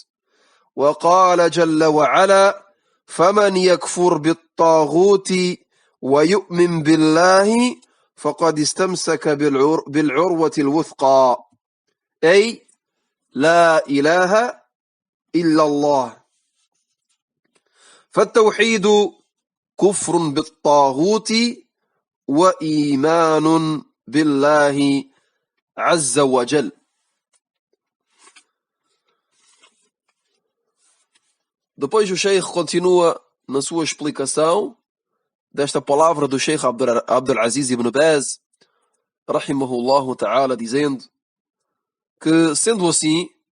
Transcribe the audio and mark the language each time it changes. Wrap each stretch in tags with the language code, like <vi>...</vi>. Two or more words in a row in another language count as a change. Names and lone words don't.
<ar>وقال جل وعلا: فمن يكفر بالطاغوت ويؤمن بالله فقد استمسك بالعروة الوثقى، أي لا إله إلا الله. فالتوحيد كفر بالطاغوت وإيمان بالله عز وجل.</ar> <pt>Depois o Sheikh continua na sua explicação desta palavra do Sheikh Abdul Aziz ibn Baz,</pt> <ar>رحمه الله تعالى,</ar> <pt>dizendo que, sendo assim,</pt>